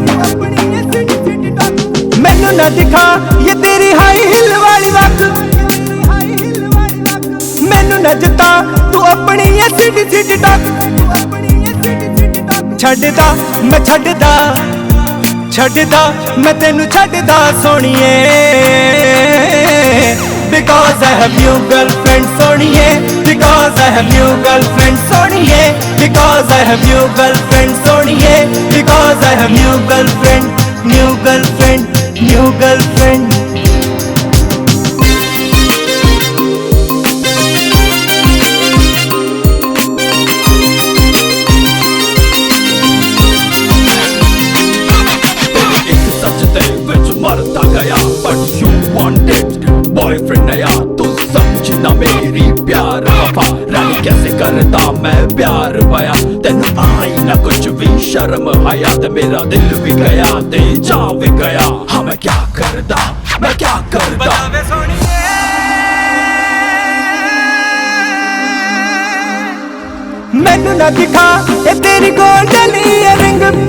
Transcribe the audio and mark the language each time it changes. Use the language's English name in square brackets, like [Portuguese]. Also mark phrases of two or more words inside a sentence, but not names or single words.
[Punjabi] ਮੈਨੂੰ ਨਾ ਦਿਖਾ ਯੇ ਤੇਰੀ [English] high heel [Punjabi] ਵਾਲੀ ਵੱਗ। ਮੈਨੂੰ ਨਾ ਜਤਾ ਤੂੰ ਅਪਣੀ ਯੇ ਸਿਟੀ ਸਿਟੀ ਟੱਕ। ਛੱਡਦਾ ਮੈਂ ਛੱਡਦਾ ਛੱਡਦਾ ਮੈਂ ਤੈਨੂੰ ਛੱਡਦਾ ਸੋਣੀਏ, [English] because I have new girlfriend सोनिए, because I have new girlfriend सोनिए, because I have new girlfriend सोनिए, because I have new girlfriend, new girlfriend, new girlfriend। [Punjabi] ਇੱਕ ਸਜਦੇ ਵਿੱਚ ਮਰਤਾ ਗਿਆ [English] but you wanted boyfriend [Punjabi] नया, ਤੂੰ ਸਮਝੀ ਨਾ ਮੇਰੀ ਪਿਆਰ ਵਫ਼ਾ, ਰਾਣੀ ਕੈਸੇ ਕਰਤਾ ਮੈਂ ਪਿਆਰ ਪਾਇਆ, ਤੈਨੂੰ ਆਈ ਨਾ ਕੁਝ ਭੀ ਸ਼ਰਮ ਆਇਆ, ਤੇ ਮੇਰਾ ਦਿਲ ਭੀ ਗਿਆ ਤੇ ਜਾ ਭੀ ਗਿਆ। ਹਾਂ ਮੈਂ ਕਿਆ ਕਰਦਾ ਮੈਂ ਕਿਆ ਕਰਦਾ ਵੇ ਸੋਣੀਏ। ਮੈਨੂੰ ਨਾ ਦਿਖਾ ਯੇ ਤੇਰੀ [English] golden earring.